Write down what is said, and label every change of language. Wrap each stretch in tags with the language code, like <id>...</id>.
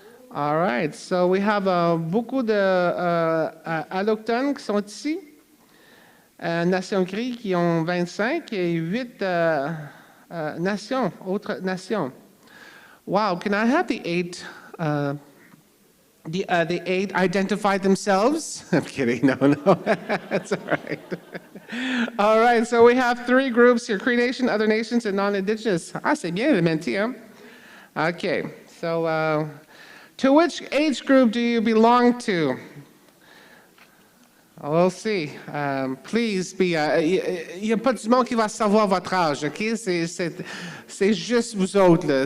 <en>All right, so we have</en> <fr>beaucoup d'allochtones qui sont ici, nations Cree qui ont 25 et 8 nations, autres nations.</fr> <en>Wow, can I have the 8? The 8 identify themselves? I'm kidding, no, that's all right. All right, so we have 3 groups here, Cree Nation, other nations, and non-indigenous.</en> <fr>Ah, c'est bien, le menti, hein?</fr> <en>Okay, so to which age group do you belong to? We'll see. Please be.</en> <fr>Il n'y a pas du monde qui va savoir votre âge, OK? C'est juste vous autres, là.</fr>